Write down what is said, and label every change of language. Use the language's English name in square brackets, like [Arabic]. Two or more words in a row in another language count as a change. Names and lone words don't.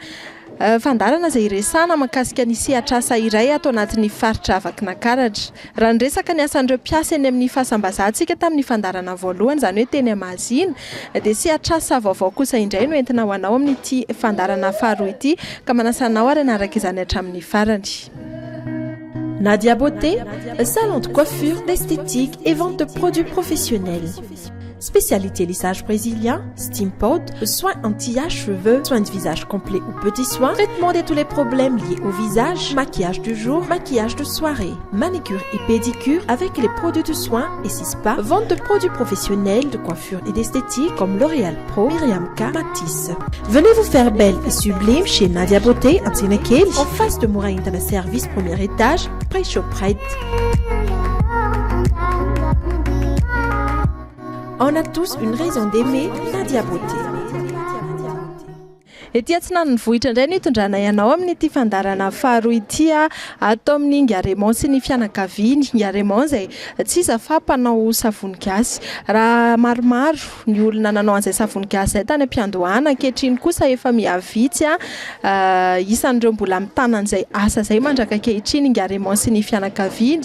[Malagasy] Fandarana izay resana mahakasika ny sehatr'asa iray atao anatin'ny faritra Vakinankaratra. Raha ny resaka ny asan'ireo mpiasa eny amin'ny fahasambazahantsika tamin'ny fandarana voalohany, izany hoe teny Amazina, dia sehatr'asa vaovao kosa indray no entina ho anao amin'ity fandarana faharoa ity, ka manasanao ary anaraka izany hatramin'ny farany. [French] Nadia Beauté, salon de coiffure, d'esthétique et vente de produits professionnels. Spécialité lissage brésilien, steam pod, soins anti-âge, cheveux, soins de visage complet ou petits soins, traitement de tous les problèmes liés au visage, maquillage du jour, maquillage de soirée, manicure et pédicure avec les produits de soins et spa, vente de produits professionnels de coiffure et d'esthétique comme L'Oréal Pro, Myriam K, Matisse. Venez vous faire belle et sublime chez Nadia Beauté à Tsinekeli, en face de Moura Internet Service, premier étage, près Shoprite. On a tous une raison d'aimer Nadia Beauté. [Malagasy] Ety atsinan'ny vohitra indray ny hitondrana ianao amin'ity fandarana faharoa ity atao amin'ny Ngaremon sy ny fianakaviany. Ngaremon izay tsy iza fa mpanao savony gasy. Raha maromaro ny olona nanao an'izay savony gasy izay tany am-piandohana, ankehitriny kosa efa mihavitsy isan'ireo mbola mitana an'izay asa izay mandraka ankehitriny Ngaremon sy ny fianakaviany.